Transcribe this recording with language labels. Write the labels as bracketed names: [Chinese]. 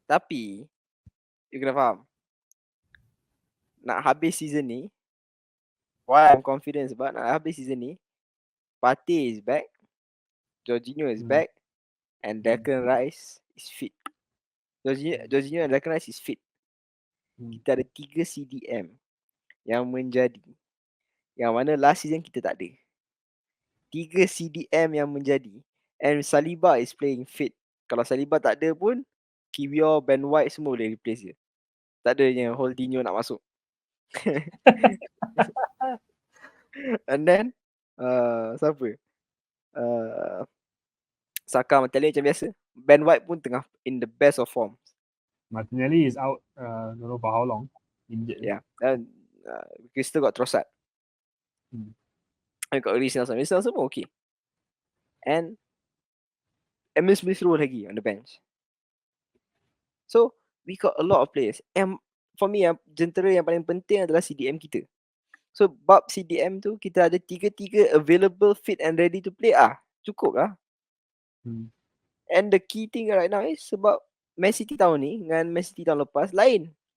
[Malay] Tapi you kena faham, nak habis season ni, [English] why I'm confident [Malay] sebab nak habis season ni, Partey is back, [English] Jorginho is back and Declan Rice is fit. Jorginho and Declan Rice is fit. [Malay] Kita ada 3 CDM yang menjadi, yang mana last season kita tak ada. [English] 3 CDM [Malay] yang menjadi, [English] and Saliba is playing fit. [Malay] Kalau Saliba tak ada pun, Kiwior, Ben White semua boleh replace dia. Tak adanya Holdinho nak masuk. [English] And then [Malay] siapa? Saka Martinelli macam biasa. Ben White pun tengah [English] in the best of form. Martinelli is out, don't know for how long. Injured. Yeah. And we still got Trossard. I got Reece Nelson. Reece Nelson pun okay. And Emil Smith Rowe lagi on the bench. So we got a lot of players. And for me, [Malay] yang jentera yang paling penting adalah CDM kita. So bab CDM tu kita ada 3 [English] available, fit and ready to play. [Malay] Cukup lah. [English] And the key thing right now is [Malay] sebab Man City tahun ni dengan Man City tahun lepas lain.